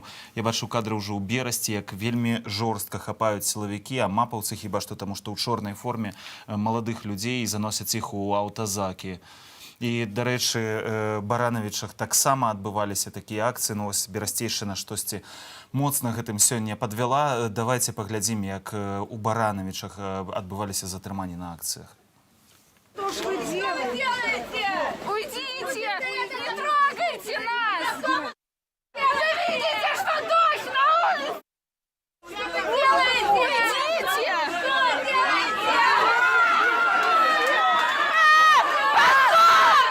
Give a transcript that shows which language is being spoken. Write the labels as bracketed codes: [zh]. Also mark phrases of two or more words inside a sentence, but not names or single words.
[be] Я бачу кадры ўжо ў Берасці, як вельмі жорстка хапаюць сілавікі, а мапаўцы хіба што таму, што ў чорнай форме маладых людзей заносяць іх у аўтазакі. І, дарэчы, Баранавічах таксама адбываліся такія акцыі. Ну, вось Берасцейшчына штосьці моцна гэтым сёння падвяла. Давайце паглядзім, як у Баранавічах адбываліся затрыманні на акцыях. [ru] Что ж вы делаете? Уйдите! Не трогайте нас! Вы видите, что дождь на улице? Делайте! Уйдите! Что делаете? Позор!